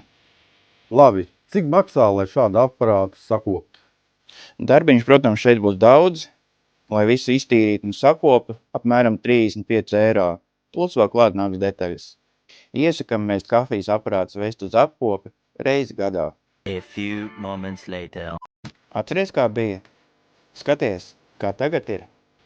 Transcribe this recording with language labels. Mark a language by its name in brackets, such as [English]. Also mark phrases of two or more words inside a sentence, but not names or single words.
[Latvian] Labi, cik maksā, lai šādu aparātu sakoptu? Darbiņš, protams, šeit būs daudz. Lai visu iztīrītu un sakopu, apmēram 35 eiro. Plus vēl klāt nāks detaļas. Iesakam mēs kafijas aparātus vest uz apkopi reizi gadā. [English] A few moments later. [Latvian] Atceries, kā bija? Skaties, kā tagad ir.